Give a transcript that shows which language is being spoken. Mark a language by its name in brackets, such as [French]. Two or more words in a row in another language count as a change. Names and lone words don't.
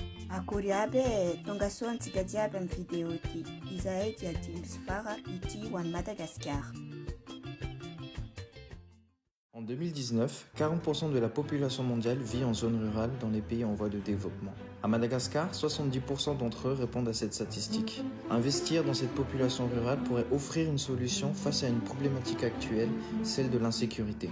[Malagasy] Akory aby tonga soa antsika jiaby amin'ny vidéo ity. Izahay dia dimy sy vara ity ho an'i Madagascar. [French] En 2019, 40% de la population mondiale vit en zone rurale dans les pays en voie de développement. À Madagascar, 70% d'entre eux répondent à cette statistique. Investir dans cette population rurale pourrait offrir une solution face à une problématique actuelle, celle de l'insécurité.